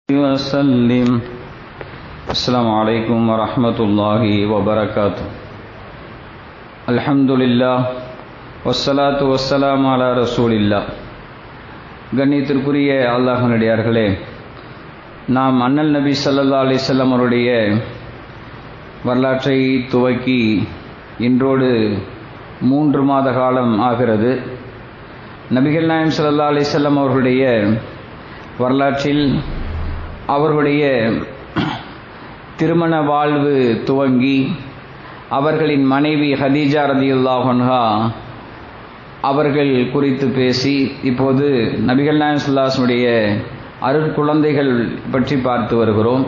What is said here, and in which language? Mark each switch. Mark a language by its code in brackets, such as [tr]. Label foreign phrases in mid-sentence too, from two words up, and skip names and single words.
[ar] وسلم. السلام عليكم ورحمة الله وبركاته. الحمد لله والصلاة والسلام على رسول الله. [ta] கண்ணியத்திற்குரிய அல்லாஹ்வின் அடியார்களே, நாம் அண்ணல் நபி [ar] صلى الله عليه وسلم [ta] அவருடைய வரலாற்றை துவக்கி இன்றோடு 3 மாத காலம் ஆகிறது. நபிகள் நாயகம் [ar] صلى الله عليه وسلم [ta] அவர்களுடைய வரலாற்றில் அவர்களுடைய திருமண வாழ்வு துவங்கி அவர்களின் மனைவி ஹதீஜா [ar] رضي الله عنها [ta] அவர்கள் குறித்து பேசி இப்போது நபிகள் நாயகம் [ar] صلى الله عليه وسلم [ta] உடைய அருட்குழந்தைகள் பற்றி பார்த்து வருகிறோம்.